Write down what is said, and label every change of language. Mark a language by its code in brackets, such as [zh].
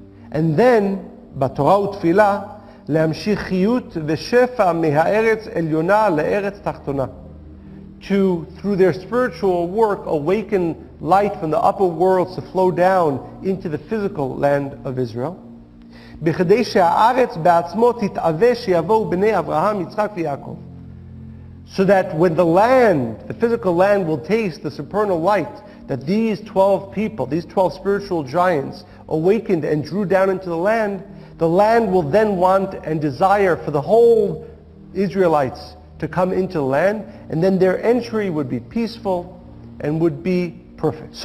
[en] And then, [he] B'Torah u'Tfilah, להמשיך חיות ושפע מהארץ עליונה לארץ תחתונה, [en] to, through their spiritual work, awaken light from the upper worlds to flow down into the physical land of Israel. [he] בכדי שהארץ בעצמו תתעווה שיבואו בני אברהם, יצחק ויעקב. [en] So that when the land, the physical land, will taste the supernal light that these 12 people, these 12 spiritual giants, awakened and drew down into the land will then want and desire for the whole Israelites to come into the land, and then their entry would be peaceful and would be perfect.